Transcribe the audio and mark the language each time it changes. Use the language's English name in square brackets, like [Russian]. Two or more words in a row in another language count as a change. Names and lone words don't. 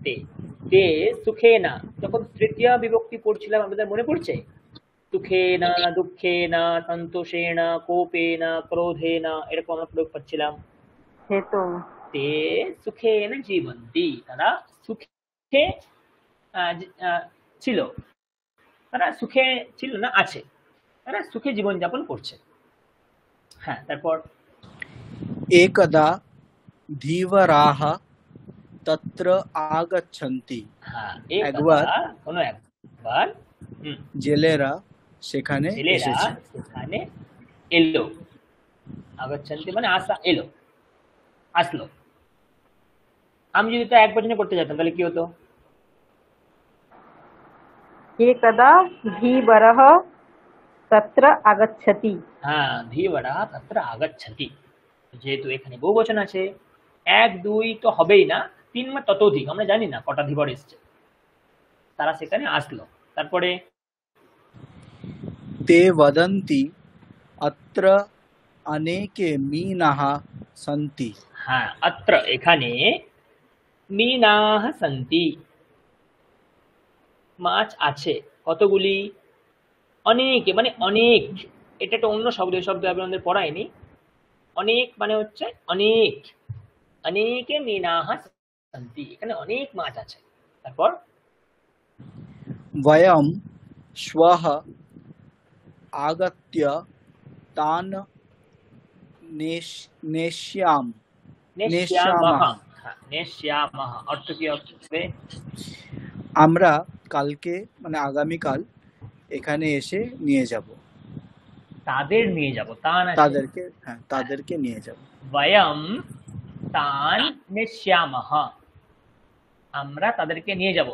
[Bangla] তে সুখে না, যখন তৃতীয় বিভক্তি পড়ছিলাম আমাদের মনে পড়ছে, সুখে না, দুঃখে না, সন্তোষে না, কোপে না, ক্রোধে না, এরকম আমরা প্রয়োগ করছিলাম। [Sanskrit] हेतु। তে সুখে না জীবন্তি, [Bangla] তারা সুখে ছিল, তারা সুখে ছিল না, আছে, তারা সুখে জীবনযাপন করছে। হ্যাঁ, তারপর [Sanskrit] एकदा धीवराः तत्र आगच्छन्ति। [Bangla] হ্যাঁ, একবার একবার জেলেরা সেখানে ছেলেরা এসেছে। সেখানে এলো। আগচ্ছন্তি মানে আসা, এলো, আসলো। আমি যদি তা এক বচনে করতে যেতাম তাহলে কি হতো? [Sanskrit] एकदा धीवरः तत्र आगच्छति। হ্যাঁ, ধীবরা তত্র আগচ্ছতি। [Bangla] যেহেতু এখানে বহু বচন আছে, এক দুই তো হবেই না, তিন বা ততোধিক, আমরা জানি না কটা ধীবর এসছে, তারা সেখানে আসলো। তারপরে [Sanskrit] ते वदन्ति अत्र अनेके मीनाः सन्ति। [Bangla] হ্যাঁ, অত্র এখানে [Sanskrit] মীনাহ সন্তি, [Bangla] মাছ আছে, কতগুলি? অনেকে মানে অনেক, এটা একটা অন্য শব্দ, এই শব্দ আপনাদের পড়ায়নি। অনেক মানে হচ্ছে অনেক, [Sanskrit] অনেকে মীনাহ সন্তি, [Bangla] এখানে অনেক মাছ আছে। তারপর [Sanskrit] वयं श्वः आगत्य तान् नेष्यामः। [Bangla] নেষ্যামः। হ্যাঁ, নেষ্যামः অর্থ কি হবে? আমরা কালকে মানে আগামীকাল এখানে এসে নিয়ে যাব। তাদের নিয়ে যাব, তান আছে। তাদেরকে নিয়ে যাব। [Sanskrit] বয়ম তান নেষ্যামः, [Bangla] আমরা তাদেরকে নিয়ে যাব।